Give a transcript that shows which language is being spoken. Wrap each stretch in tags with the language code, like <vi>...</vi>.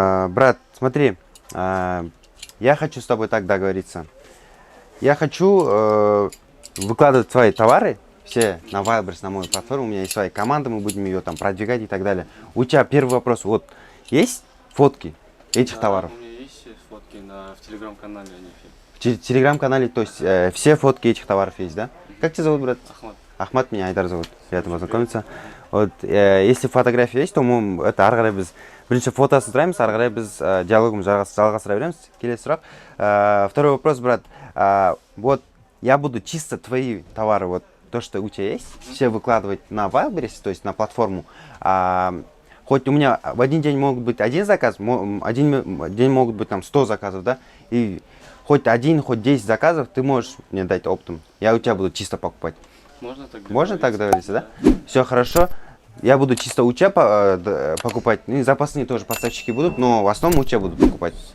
<ru>Брат, смотри, я хочу с тобой так договориться. Я хочу выкладывать свои товары все на Wildberries, на мою платформу. У меня есть своя команда, мы будем ее там продвигать и так далее. У тебя первый вопрос. Вот, есть фотки этих товаров? У меня есть фотки в телеграм-канале. В телеграм-канале, то есть все фотки этих товаров есть, да? Как тебя зовут, брат? Ахмат. Ахмат, меня Айдар зовут. Приятно познакомиться. Вот, если фотография есть, то мы это</ru> <kk>ары қарай біз бірінші фотосын сұраймыз, ары қарай біз диалогымызды жалғастыра береміз. Келесі сұрақ.</kk> <ru>Второй вопрос, брат. Вот я буду чисто твои товары, вот то, что у тебя есть, все выкладывать на Wildberries, то есть на платформу. Хоть у меня в один день могут быть один заказ, один день могут быть там 100 заказов, да? И хоть 10 заказов ты можешь мне дать оптом. Я у тебя буду чисто покупать. Можно так договориться, да? Все хорошо. Я буду чисто у тебя покупать. И запасные тоже поставщики будут, но в основном у тебя буду покупать.</ru>